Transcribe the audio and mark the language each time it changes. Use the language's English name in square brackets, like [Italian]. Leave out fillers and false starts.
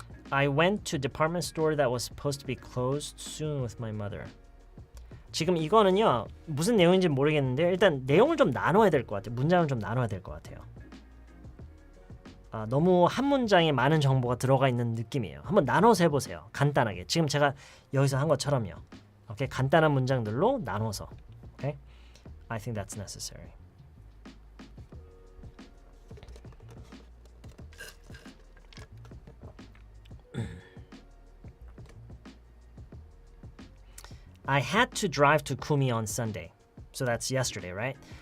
[English] I went to a department store that was supposed to be closed soon with my mother. [Korean] 지금 이거는요. 무슨 내용인지 모르겠는데 일단 내용을 좀 나눠야 될 것 같아요. 문장을 좀 나눠야 될 것 같아요. 너무 한 문장에 많은 정보가 들어가 있는 느낌이에요. 한번 나눠서 해보세요. 간단하게. 지금 제가 여기서 한 것처럼요. 오케이? 간단한 문장들로 나눠서. 오케이? [English] I think that's necessary. I had to drive to Kumi on Sunday. So that's yesterday, right?